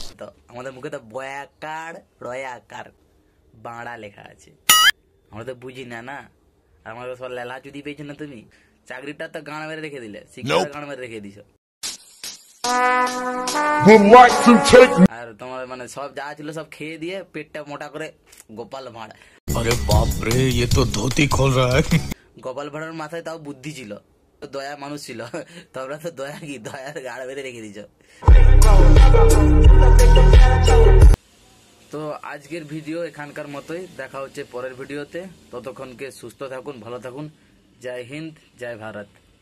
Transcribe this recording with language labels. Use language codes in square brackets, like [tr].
[bn] তো আমাদের মুখে তো বয়াকার রয়াকার বাঁড়া লেখা আছে, আমরা তো বুঝি না। না আর আমাদের সব লেলা চুদি পেয়েছো না তুমি। চাকরিটা তো গাঁড় মেরে রেখে দিলে, শিক্ষা গাঁড় মেরে রেখে দিছো। আর তোমার মানে সব যা ছিল সব খেয়ে দিয়ে পেটটা মোটা করে গোপাল ভাঁড়। [hi] अरे बाप रे, ये तो धोती खोल रहा है। [bn] গোপাল ভাঁড়ার মাথায় তাও বুদ্ধি ছিল, দয়া মানুষ ছিল। তোমরা তো দয়া কি, দয়ার গাড় বেঁধে রেখে দিছ। তো আজকের ভিডিও এখানকার মতোই, দেখা হচ্ছে পরের ভিডিওতে। ততক্ষণকে সুস্থ থাকুন, ভালো থাকুন। জয় হিন্দ, জয় ভারত।